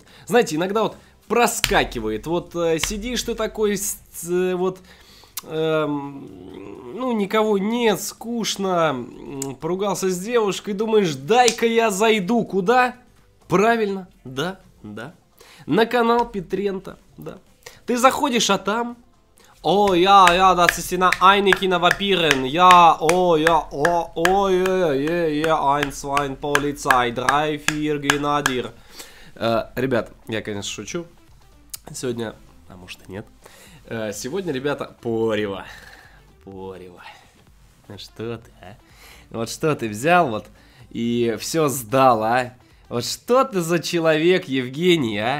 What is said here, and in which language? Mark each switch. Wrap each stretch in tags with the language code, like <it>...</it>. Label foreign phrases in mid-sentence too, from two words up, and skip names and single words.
<ru>Знаете, иногда вот проскакивает. Вот сидишь ты такой, ну, никого нет, скучно, поругался с девушкой, думаешь, дай-ка я зайду. Куда? Правильно, да. На канал Петрента, да. Ты заходишь, а там... О,</ru> <de>das ist einige Vapiren. Ja, 1, 2, Polizei, 3, 4, Grenadier.</de> <ru>Ребят, я, конечно, шучу. Сегодня, а может и нет. Сегодня, ребята, порево. Ну что ты, а? Вот что ты взял вот и все сдал, а? Вот что ты за человек, Евгений, а?</ru>